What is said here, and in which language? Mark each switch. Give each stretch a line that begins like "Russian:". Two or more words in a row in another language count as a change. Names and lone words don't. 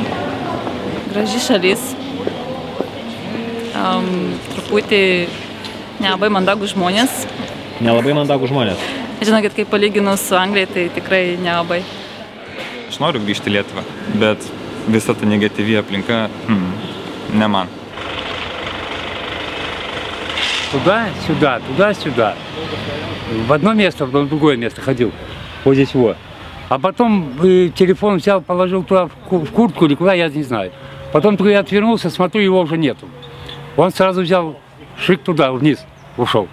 Lithuanian: Graži šalis. Truputį nelabai mandagų žmonės. Nelabai mandagų žmonės. Žinokit, kai palyginus su Anglija, tai tikrai nelabai. Aš noriu grįžti į Lietuvą, bet visa ta negatyvi aplinka, не man.
Russian: Туда-сюда, туда-сюда. В одно место, в другое место ходил. Вот здесь вот. А потом телефон взял, положил туда в куртку или куда, я не знаю. Потом только я отвернулся, смотрю, его уже нету. Он сразу взял, шик туда, вниз, ушел.